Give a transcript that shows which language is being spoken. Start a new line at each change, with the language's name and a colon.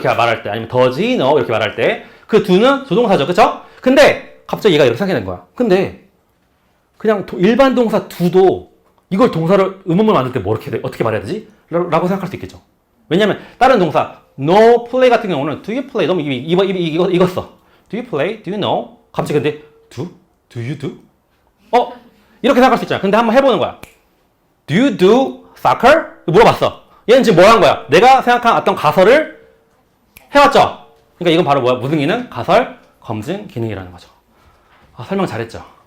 Korean: 이렇게 말할 때, 아니면
English: does he know?
Korean: 이렇게 말할 때, 그 do는 조동사죠. 그쵸? 근데, 갑자기 얘가 이렇게 생각이 된 거야. 근데, 그냥 일반 동사 do도 이걸 동사를 의문문 만들 때 어떻게 말해야 되지? 라고 생각할 수 있겠죠. 왜냐면, 다른 동사, no play 같은 경우는
English: do you play?
Korean: 너무 익었어.
English: do you play? do you know?
Korean: 갑자기 근데,
English: do you do?
Korean: 이렇게 생각할 수 있잖아. 근데 한번 해보는 거야.
English: do you do soccer?
Korean: 물어봤어. 얘는 지금 뭐 한 거야? 내가 생각한 어떤 가설을 해왔죠? 그러니까 이건 바로 무슨 기능? 가설 검증 기능이라는 거죠. 설명 잘했죠?